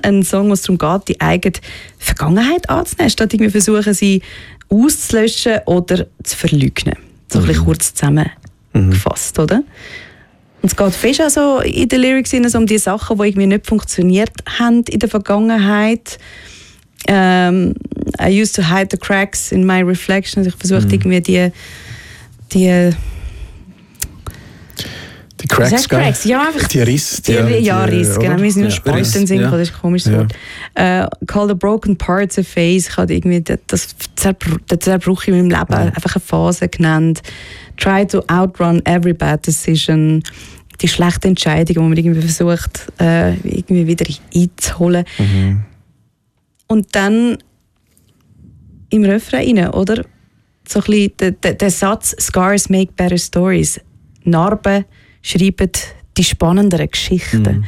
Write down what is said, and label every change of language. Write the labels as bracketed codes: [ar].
[de] Ein Song, was darum geht, die eigene Vergangenheit anzunehmen, statt irgendwie versuchen, sie auszulöschen oder zu verleugnen. So ein bisschen kurz zusammengefasst, oder? Und es geht fest auch so in den Lyrics hin, also um die Sachen, die irgendwie nicht funktioniert haben in der Vergangenheit. [en] I used to hide the cracks in my reflection. [de] Also ich versuchte irgendwie die [en] Cracks, cracks? [de] Ja, einfach die Risse. Risse, genau. Wir sind nur Spalten singen, das ist ein komisches Wort. [en] Call the broken parts a phase. [de] Ich habe irgendwie den Zerbruch in meinem Leben einfach eine Phase genannt. [en] Try to outrun every bad decision. [de] Die schlechte Entscheidung, die man irgendwie versucht, irgendwie wieder einzuholen. Und dann im Refrain, oder? So ein bisschen der Satz: [en] Scars make better stories. [de] Narben schreiben die spannenderen Geschichten.